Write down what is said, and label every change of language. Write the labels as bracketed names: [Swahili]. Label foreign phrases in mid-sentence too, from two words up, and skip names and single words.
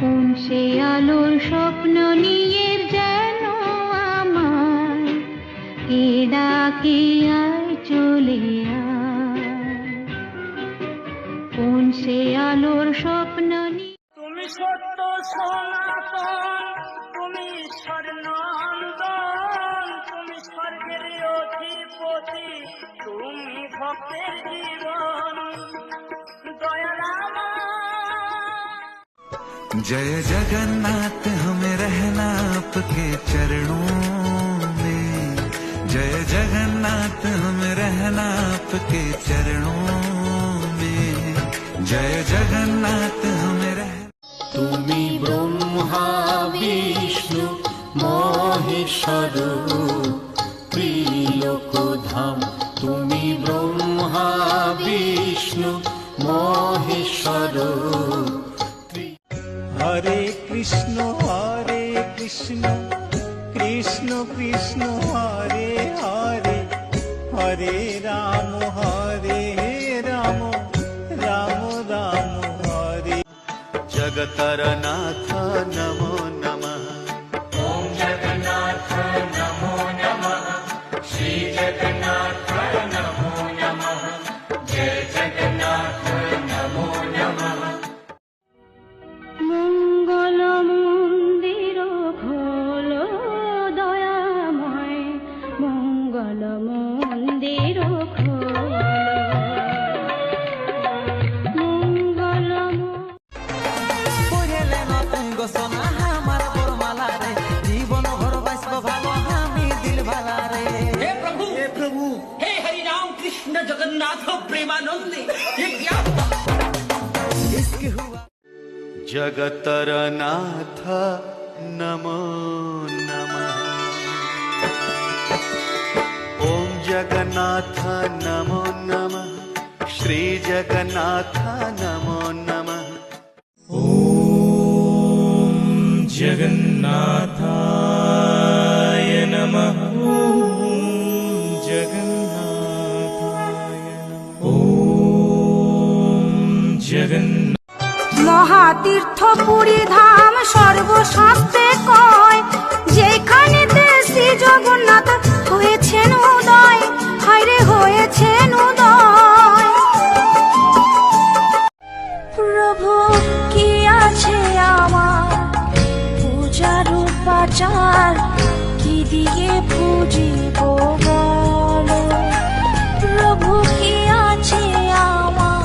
[Bangla] সে আলোর স্বপ্ন নিয়ে যেন আমার কে ডাকে আয় চলে আয়, কোন সে আলোর স্বপ্ন নিয়ে। তুমি সত্য সনাতন, তুমি স্বর্ণান্দন, তুমি স্বর্গের অধিপতি, তুমি ভক্তের জীবন দয়ারাম। [Hindi] जय जगन्नाथ हमें रहना आपके चरणों में, जय जगन्नाथ हमें रहना आपके चरणों में, जय जगन्नाथ हमें रहना। [Bangla] তুমি ব্রহ্মা বিষ্ণু মহেশ্বর ত্রিলোকধাম, তুমি ব্রহ্মা বিষ্ণু মহেশ্বর। [Sanskrit] হরে কৃষ্ণ কৃষ্ণ কৃষ্ণ হরে হরে, হরে রাম রাম রাম হরে। जगतर नाथ नमो नमः, ওম জগন্নাথ নমো নমঃ, শ্রী জগন্নাথ নমো নমঃ, জয় জগন্নাথ নমো নমঃ। [Bangla] মঙ্গল মন্দির খোলো দয়াময়, মঙ্গল মন্দির খোলো, মঙ্গল জীবন ভর বাঁচব ভালো আমি দিল ভালা রে। [Hindi] हे प्रभु, हे हरि राम कृष्ण जगन्नाथ प्रेमानंदी, ये क्या [Sanskrit] जगतर नाथ नमो नमः, ओम जगन्नाथ नमो नमः, श्री जगन्नाथ नमो नमः। ओम जगन्नाथाय नमः, ओम जगन्नाथाय नमः, ओम जगन्नाथ। [Bangla] মহাতীর্থ পুরী ধাম সর্বশাস্ত্রে কয়, যেখানেতে শ্রী জগন্নাথ হয়েছেন উদয়, হায়রে হয়েছেন উদয়। প্রভু কি আছে আমার পূজার উপাচার, কি দিয়ে পুজিব বলো, প্রভু কি আছে আমার।